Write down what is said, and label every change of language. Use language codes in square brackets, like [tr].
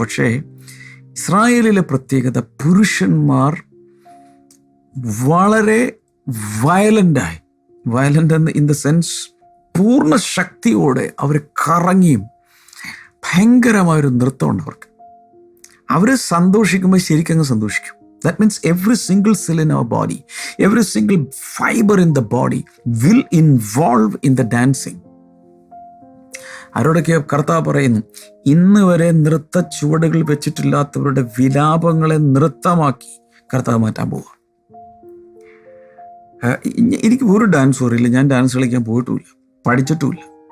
[ml] പക്ഷേ ഇസ്രായേലിലെ പ്രത്യേകത, പുരുഷന്മാർ വളരെ വയലൻ്റായി, [en] violent in the sense [ml] പൂർണ്ണ ശക്തിയോടെ അവർ കറങ്ങിയും ഭയങ്കരമായൊരു നൃത്തമുണ്ട് അവർക്ക്. അവർ സന്തോഷിക്കുമ്പോൾ ശരിക്കങ്ങ് സന്തോഷിക്കും. [en] That means every single cell in our body, every single fiber in the body will involve in the dancing. [ml] അവരോടൊക്കെ കർത്താവ് പറയുന്നു, ഇന്ന് വരെ നൃത്ത ചുവടുകൾ വെച്ചിട്ടില്ലാത്തവരുടെ വിലാപങ്ങളെ നൃത്തമാക്കി കർത്താവ് മാറ്റാൻ പോവുക. എനിക്ക് ഒരു ഡാൻസ് അറിയില്ല, ഞാൻ ഡാൻസ് കളിക്കാൻ പോയിട്ടുമില്ല, പഠിച്ചിട്ടുമില്ല.